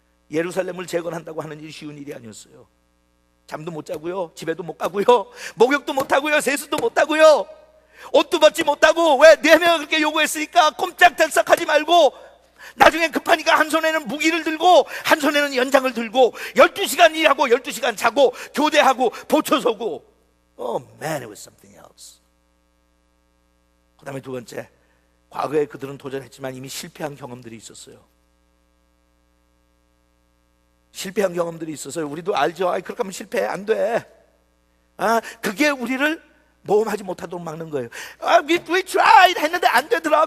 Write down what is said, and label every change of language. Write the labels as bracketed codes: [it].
[ko] 예루살렘을 재건한다고 하는 일이 쉬운 일이 아니었어요. 잠도 못 자고요, 집에도 못 가고요, 목욕도 못 하고요, 세수도 못 하고요, 옷도 벗지 못하고. 왜? 내가 그렇게 요구했으니까 꼼짝달싹하지 말고. 나중에 급하니까 한 손에는 무기를 들고 한 손에는 연장을 들고 12시간 일하고 12시간 자고 교대하고 보초 서고. [en] Oh man, it was something else. [ko] 그 다음에 두 번째, 과거에 그들은 도전했지만 이미 실패한 경험들이 있었어요. 실패한 경험들이 있어서요. 우리도 알죠. 그렇게 하면 실패 안 돼. 그게 우리를 모험하지 못하도록 막는 거예요. [en] We tried [ko] 했는데 안 되더라.